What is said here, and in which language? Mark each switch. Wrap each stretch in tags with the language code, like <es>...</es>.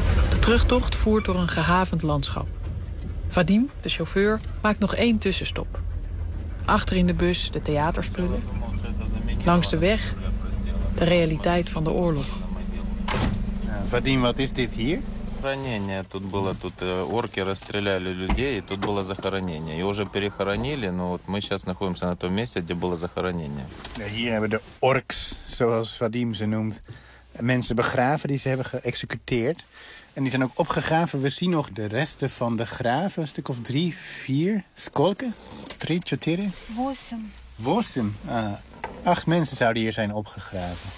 <nl>De terugtocht voert door een gehavend landschap. Vadim, de chauffeur, maakt nog één tussenstop. Achter in de bus de theaterspullen. Langs de weg de realiteit van de oorlog. Vadim, wat is dit hier?</nl> <ru>Захоронение. Тут было, тут орки расстреляли людей, и тут было захоронение. Его уже перехоронили, но вот мы сейчас находимся на том месте, где было захоронение.</ru> <nl>Hier hebben de orks, zoals Vadim ze noemt, mensen begraven die ze hebben geëxecuteerd. En die zijn ook opgegraven. We zien nog de resten van de graven, een stuk of 3, 4.</nl> <ru>Skolke? 3, 4? 8. 8? Ah.</ru> <nl>8 mensen zouden hier zijn opgegraven.</nl>